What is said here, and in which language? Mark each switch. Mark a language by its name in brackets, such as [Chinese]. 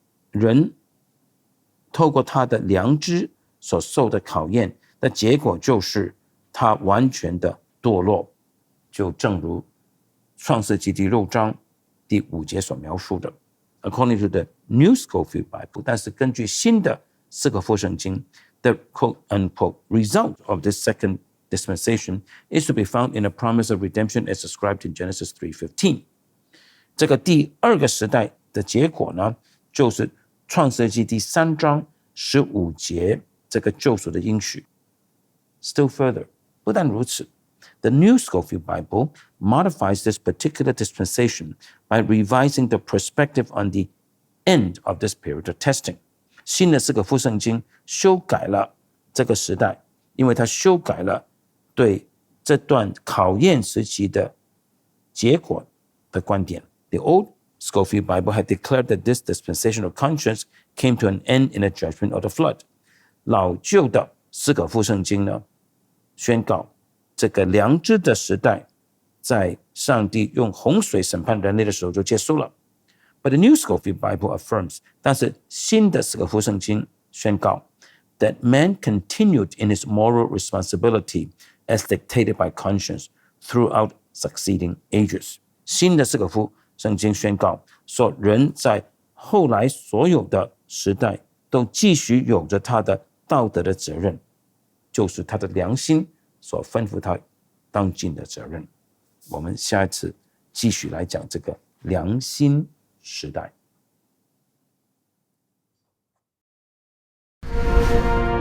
[Chinese] 人透过他的良知所受的考验的结果就是他完全的堕落，就正如创世纪第6章第5节所描述的。 [English] According to the New Scofield Bible, [Chinese] 但是根据新的四个福圣经 [English] the quote-unquote result of this second dispensation is to be found in a promise of redemption as described in Genesis 3:15. [Chinese] 这个第二个时代的结果呢，就是创世纪第3章15节这个救赎的应许。 [English] Still further, [Chinese] 不但如此， [English] the New Scofield Bible modifies this particular dispensation by revising the perspective on the end of this period of testing. [Chinese] 新的四个福圣经修改了这个时代，因为它修改了对这段考验时期的结果的观点。 [English] The Old Scofield Bible had declared that this dispensation of conscience came to an end in the judgment of the flood. [Chinese] 老旧的四个福圣经呢，宣告这个良知的时代在上帝用洪水审判人类的时候就结束了。 [English] But the New Scofield Bible affirms, [Chinese] 但是新的四个福圣经宣告 [English] that man continued in his moral responsibility as dictated by conscience throughout succeeding ages. [Chinese] 新的四个福圣经宣告说，人在后来所有的时代都继续有着他的道德的责任，就是他的良心所吩咐他当尽的责任。我们下一次继续来讲这个良心时代。